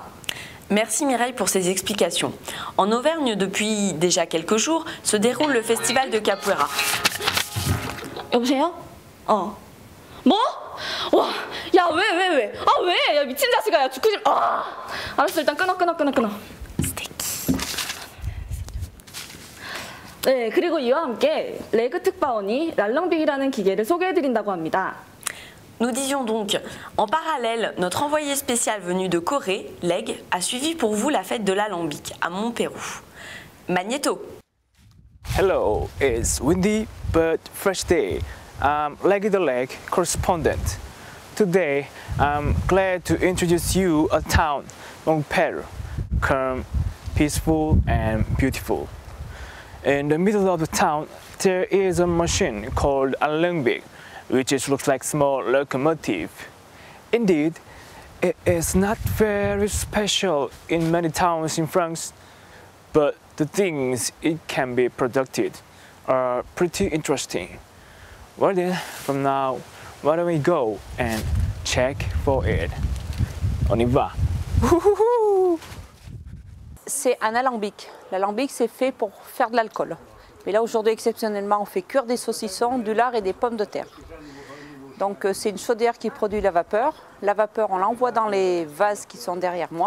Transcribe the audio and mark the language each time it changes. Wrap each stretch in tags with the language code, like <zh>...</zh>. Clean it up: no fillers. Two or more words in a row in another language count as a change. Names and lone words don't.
<fr>Merci Mireille pour ces explications. En Auvergne, depuis déjà quelques jours, se déroule le festival de Capoeira.</fr> <ko>여보세요? 뭐? 와, 야, 왜? 왜? 야, 미친 자식아, 야, 죽고 싶... 알았어, 일단 끊어. 네, 그리고 이와 함께 레그 특파원이 랄렁빅이라는 기계를 소개해드린다고 합니다.</ko> <fr>Nous disions donc, en parallèle, notre envoyé spécial venu de Corée, Leg, a suivi pour vous la fête de l'alambic à Montpérou. Magnéto.</fr> <en>Hello, it's windy but fresh day. I'm Leggy the Lake correspondent. Today, I'm glad to introduce you a town, Montpellier, calm, peaceful and beautiful. In the middle of the town, there is a machine called a alembic, which looks like a small locomotive. Indeed, it is not very special in many towns in France, but the things it can be produced are pretty interesting. Well then, from now, why don't we go and check for it?</en> <fr>On y va! C'est un alambic. L'alambic, c'est fait pour faire de l'alcool. Mais là, aujourd'hui, exceptionnellement, on fait cuire des saucissons, du lard et des pommes de terre. Donc, c'est une chaudière qui produit la vapeur. La vapeur, on l'envoie dans les vases qui sont derrière moi.</fr>